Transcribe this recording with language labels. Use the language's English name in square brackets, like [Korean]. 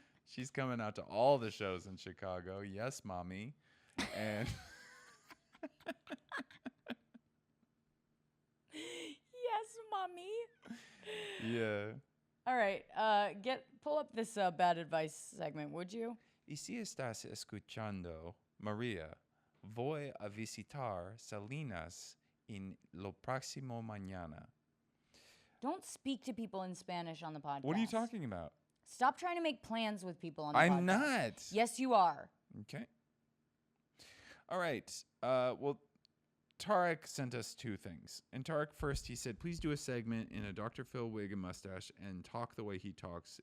[English] She's coming out to all the shows in Chicago. Yes, mommy. And Yes, mommy. yeah. All right, pull up this bad advice segment, would you? [Spanish] Y si estás escuchando, María, voy a visitar Salinas en lo próximo mañana. [English] Don't speak to people in Spanish on the podcast. What are you talking about? Stop trying to make plans with people on the podcast. I'm not. Yes, you are. Okay. All right. Well, Tarek sent us two things. And Tarek, first, he said, please do a segment in a Dr. Phil wig and mustache and talk the way he talks.